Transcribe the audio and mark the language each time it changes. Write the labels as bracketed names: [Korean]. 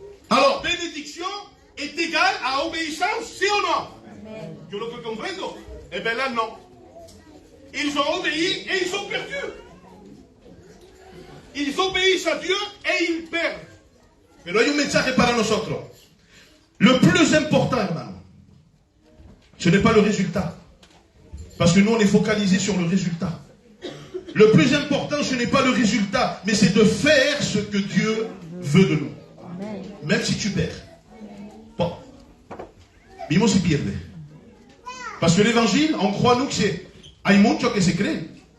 [French] Alors, bénédiction est égale à obéissance, si ou non? Amen. Je le comprends. Eh bien là, non. Ils ont obéi et ils ont perdu. Ils obéissent à Dieu et ils perdent. [Spanish] Pero hay un mensaje para nosotros. [French] Le plus important, [Spanish] hermano, [French] Ce n'est pas le résultat. Parce que nous, on est focalisé sur le résultat. Le plus important, ce n'est pas le résultat, mais c'est de faire ce que Dieu veut de nous. Même si tu perds. Bon. [Spanish] Vimos si pierde. [French] Parce que l'évangile, on croit nous que c'est... [Spanish] Hay mucho que se creen.